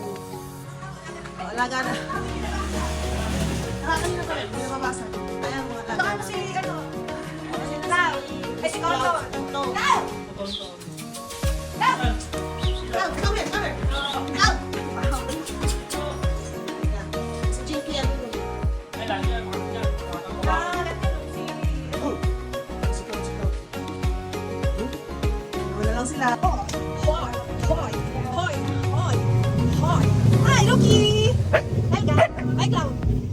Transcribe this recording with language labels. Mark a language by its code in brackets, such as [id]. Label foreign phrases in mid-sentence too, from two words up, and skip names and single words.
[tl] Alaga na. Kanina pa rin, hindi mabasa. Ayan, mga alaga na. Baka si, ano? Lau! Ay, si Kondo! Lau! Lau! Lau, [en] come here, come here! [tl] Lau! Si Jinky, ano yun? Wala lang sila. Hoy! Hoy! Hoy! Hoy! Hoy! [en] Hi, Loki! Hi, guys! Hi, Cloud!